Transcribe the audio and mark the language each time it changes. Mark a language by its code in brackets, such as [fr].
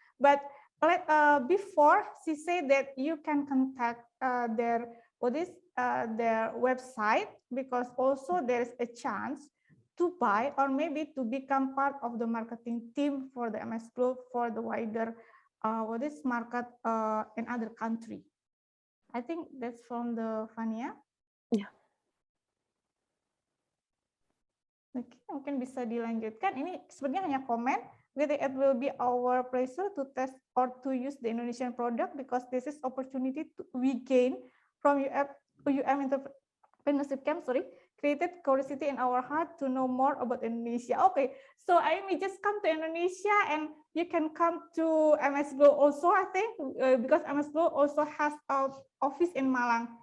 [en] But before she said that you can contact their website, because also there is a chance to buy or maybe to become part of the marketing team for the MS Globe for the wider market in other country. I think that's from the Fania. Yeah. [id] Oke, mungkin bisa dilanjutkan. Ini sebenarnya hanya komen, [en] it will be our pleasure to test or to use the Indonesian product because this is opportunity we gain from UM Entrepreneurship Camp, created curiosity in our heart to know more about Indonesia. Okay, so I may just come to Indonesia and you can come to MS Glow also, I think, because MS Glow also has an office in Malang.